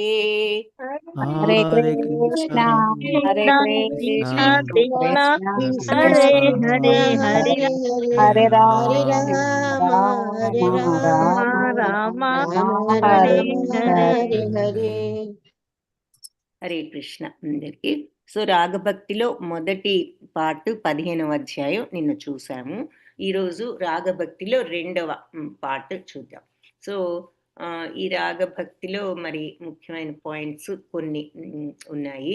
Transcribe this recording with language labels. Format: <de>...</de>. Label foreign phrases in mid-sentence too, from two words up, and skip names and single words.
<te>హరే కృష్ణ కృష్ణ కృష్ణ హరే హరే హరే హరే రామ రామ హరే హరే. హరే కృష్ణ అందరికి. సో రాగభక్తిలో మొదటి పార్ట్ 15వ అధ్యాయం నిన్న చూసాము. ఈరోజు రాగభక్తిలో 2వ పార్ట్ చూద్దాం. సో ఈ రాగభక్తిలో మరి ముఖ్యమైన పాయింట్స్ కొన్ని ఉన్నాయి.</te>